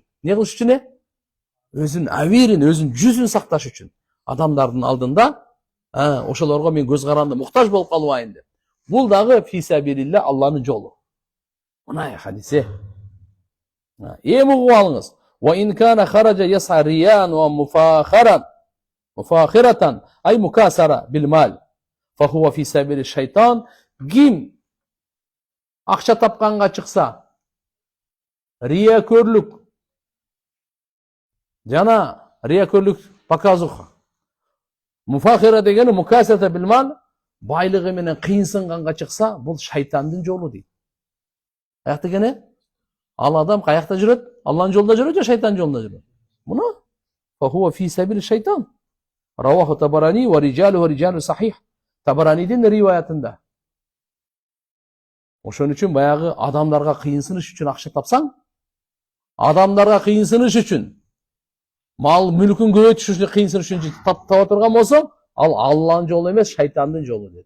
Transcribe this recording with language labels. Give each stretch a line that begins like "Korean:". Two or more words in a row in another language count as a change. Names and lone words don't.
Kyrgyz: Не кылыш үчүн? Өзүнүн абийирин, өзүнүн жүзүн сакташ үчүн. Адамдардын алдында ошолорго мен көз каранды муктаж болуп калбайын деп. Бул дагы фисабилилла, Алланын жолу. Мына хадисе. Эми угуп алыңыз.
Arabic: وإن كان خرج يسعى رياء ومفاخرة أي مكاسرة بالمال فهو في سبيل الشيطان.
Kyrgyz: Ким акча тапканга чыкса, риякөрлүк жана риякөрлүк показуха. Муфахира дегени
Arabic: مكاثرة بالمال,
Kyrgyz: байлыгы менен кыйынсынганга чыкса, бул шайтандын жолу дейт. Каякта экен? Ал адам каякта жүрөт? Алланын жолунда жүрөт же шайтандын жолунда жүрөт?
Arabic: Муну فهو في سبيل الشيطان رواه الطبراني ورجاله صحيح.
Kyrgyz: Табаранидин риваятында. Ошон үчүн баягы адамдарга кыйынсыныш үчүн акча тапсаң, адамдарга кыйынсыныш үчүн, мал мүлкүн көбөйтүш үчүн кыйынсыныш үчүн таба турган болсоң, ал Алланын жолу эмес, шайтандын жолу дейт.